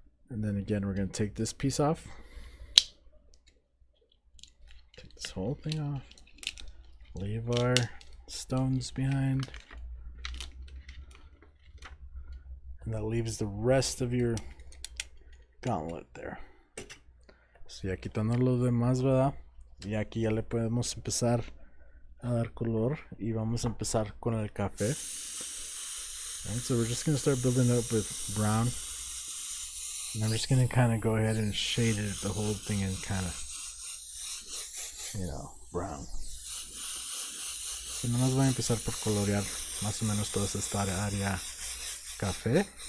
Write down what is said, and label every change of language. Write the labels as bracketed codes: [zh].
[en] And then again, we're going to take this piece off. Take this whole thing off. Leave our stones behind. And that leaves the rest of your gauntlet there. [es] So ya quitando lo demás, ¿verdad? Y aquí ya le podemos empezar a dar color y vamos a empezar con el café. [en] Right, so we're just going to start building up with brown. And I'm just going to kind of go ahead and shade it, the whole thing in kind of, brown. [es] So nomás voy a empezar por colorear más o menos toda esta área café.